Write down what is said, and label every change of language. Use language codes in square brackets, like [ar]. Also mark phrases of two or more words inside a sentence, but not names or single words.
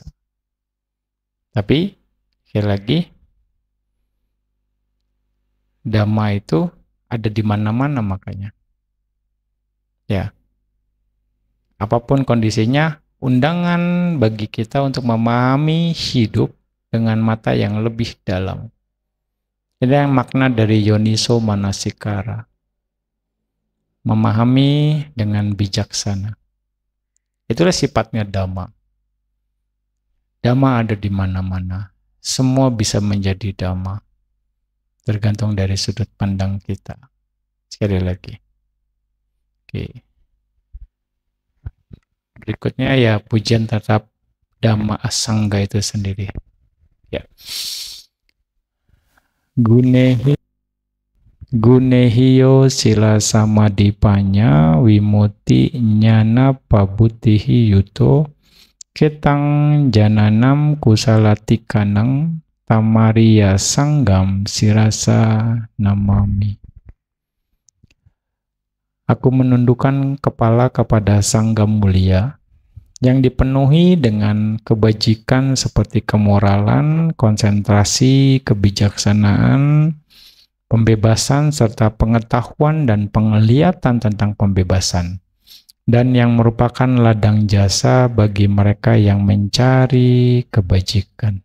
[id] Tapi, sekali lagi, Dhamma itu ada di mana-mana makanya. Ya. Apapun kondisinya, undangan bagi kita untuk memahami hidup dengan mata yang lebih dalam. Ini yang makna dari [pi] yoniso manasikara. [id] Memahami dengan bijaksana. Itulah sifatnya Dhamma. Dhamma ada di mana-mana. Semua bisa menjadi Dhamma. Tergantung dari sudut pandang kita. Sekali lagi. Oke. Berikutnya ya pujian terhadap Dhamma Asangga itu sendiri. Ya. [pi] Gunehi Gunehiyo sila samadipanya wimuti nyana pabutihi yuto ketang jananam kusalatikanang tamariya sanggam sirasa namami. [id] Aku menundukkan kepala kepada sanggam mulia yang dipenuhi dengan kebajikan seperti kemoralan, konsentrasi, kebijaksanaan, pembebasan, serta pengetahuan dan penglihatan tentang pembebasan, dan yang merupakan ladang jasa bagi mereka yang mencari kebajikan.